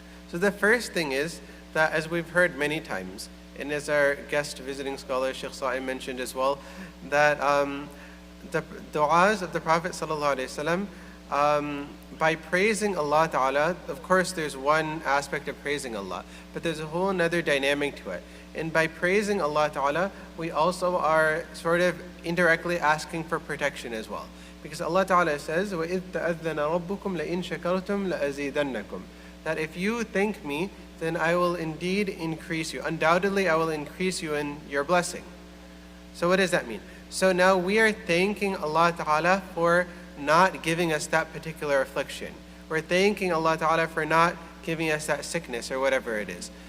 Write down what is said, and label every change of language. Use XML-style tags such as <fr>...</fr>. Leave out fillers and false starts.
<en>So the first thing is that, as we've heard many times, and as our guest visiting scholar Sheikh Sa'im mentioned as well, that the du'as of the Prophet ﷺ, by praising Allah Ta'ala, of course there's one aspect of praising Allah, but there's a whole another dynamic to it. And by praising Allah Ta'ala, we also are sort of indirectly asking for protection as well. Because Allah Ta'ala says,</en> <ar>وَإِذْ تَأَذَّنَ رَبُّكُمْ لَإِن شَكَرْتُمْ لَأَزِيدَنَّكُمْ.</ar> <en>That if you thank me, then I will indeed increase you. Undoubtedly, I will increase you in your blessing. So what does that mean? So now we are thanking Allah Ta'ala for not giving us that particular affliction. We're thanking Allah Ta'ala for not giving us that sickness or whatever it is.</en>